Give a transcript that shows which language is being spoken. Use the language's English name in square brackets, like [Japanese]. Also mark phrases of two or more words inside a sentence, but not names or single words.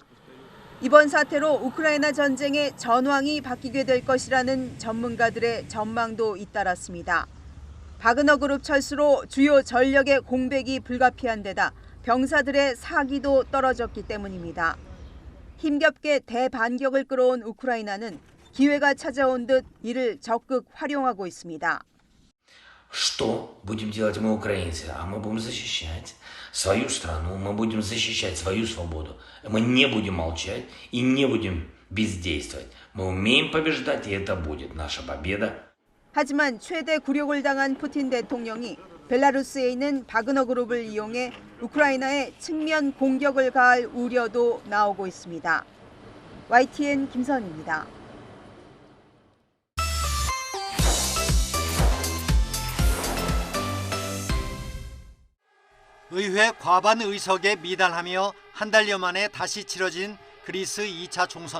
[Korean] 이번 사태로 우크라이나 전쟁의 전황이 바뀌게 될 것이라는 전문가들의 전망도 잇따랐습니다. 바그너 그룹 철수로 주요 전력의 공백이 불가피한 데다 병사들의 사기도 떨어졌기 때문입니다. 힘겹게 대반격을 끌어온 우크라이나는 기회가 찾아온 듯 이를 적극 활용하고 있습니다. [Russian] Что будем делать мы, украинцы? А мы будем защищать свою страну, мы будем защищать свою свободу. Мы не будем молчать и не будем бездействовать. Мы умеем побеждать, и это будет наша победа. [Korean] 하지만 최대 굴욕을 당한 푸틴 대통령이 벨라루스에 있는 바그너 그룹을 이용해 우크라이나에 측면 공격을 가할 우려도 나오고 있습니다. YTN 김선입니다. 의회 과반 의석에 미달하며 한 달여 만에 다시 치러진 그리스 2차 총선.